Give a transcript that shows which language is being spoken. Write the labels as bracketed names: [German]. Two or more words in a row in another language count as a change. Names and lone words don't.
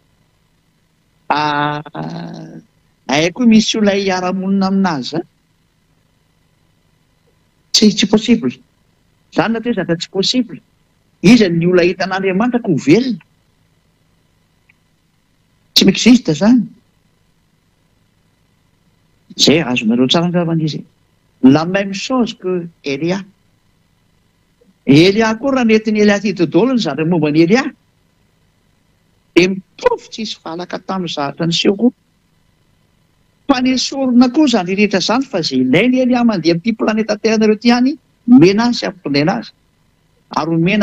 [Malagasy] haiko misy olona hiara-monina aminazy tsy possible zany nateo zaka tsy possible izy ny olona hitan'Andriamanitra ko velona tsy existe zany zay azonareo tsara angavana izy [French] la même chose que [Malagasy] Elia koa raha netiny Elia ty daholo ny zatra momba ny Elia dia mitovy tsisy valaka tamin'ny zatra ny seho koa fa ny sorona koa zany rehetra zany fa zay ilainy Elia mandeha amin'ity planeta Terre ty ihany mena azy sy ampitondena azy ary omena